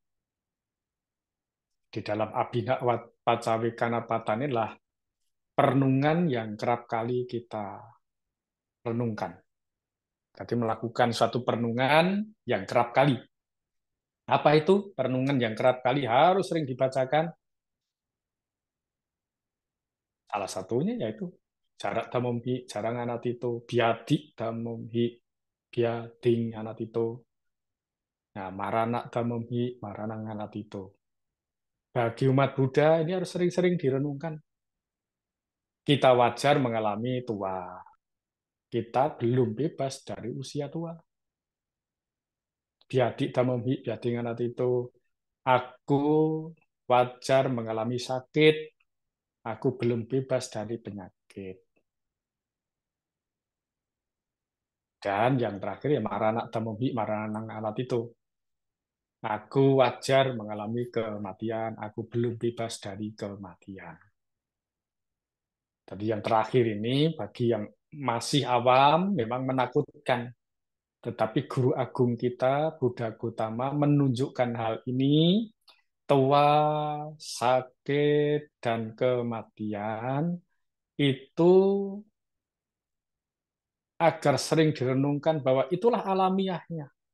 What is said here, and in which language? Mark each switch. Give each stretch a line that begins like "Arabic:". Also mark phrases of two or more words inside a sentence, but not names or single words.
Indonesian: Di dalam Abhinha Pacawekanapata inilah perenungan yang kerap kali kita renungkan. Jadi melakukan suatu perenungan yang kerap kali. Apa itu perenungan yang kerap kali harus sering dibacakan? Salah satunya yaitu
Pali: jarak damomhi, jarang anatito, biadi damomhi, biading anatito. Nah, marana damomhi, maranang anatito.
Indonesian: Bagi umat Buddha ini harus sering-sering direnungkan. Kita wajar mengalami tua. Kita belum bebas dari usia tua.
Pali: Biadi damomhi, biading anatito.
Indonesian: Aku wajar mengalami sakit. Aku belum bebas dari penyakit. Dan yang terakhir ya
Pali: marana damomhi, maranang anatito.
Indonesian: Aku wajar mengalami kematian, aku belum bebas dari kematian. Jadi yang terakhir ini bagi yang masih awam memang menakutkan. Tetapi guru agung kita, Buddha Gautama, menunjukkan hal ini, tua, sakit, dan kematian, itu agar sering direnungkan bahwa itulah alamiahnya.